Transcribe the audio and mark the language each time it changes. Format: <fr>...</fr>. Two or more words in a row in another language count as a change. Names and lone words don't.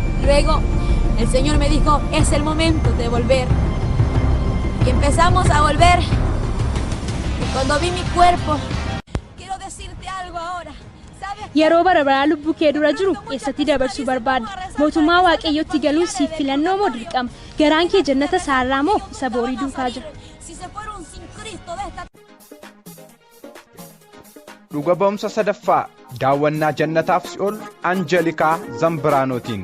<es>luego el Señor me dijo, es el momento de volver. Y empezamos a volver. Y cuando vi mi cuerpo, quiero decirte algo ahora.</es> <om>Yeroo bara lubbuu kee dura jiru eessatti dabarsuu barbaadda? Mootummaa Waaqayyootti galuun siif filannoo moo dirqama? Garaan kee jannata saarraa moo isa boorii duukaa jira? Dhuga ba'umsa sadaffaa daawwannaa jannataaf si'ol Anjelikaa Zambraanootiin.</om>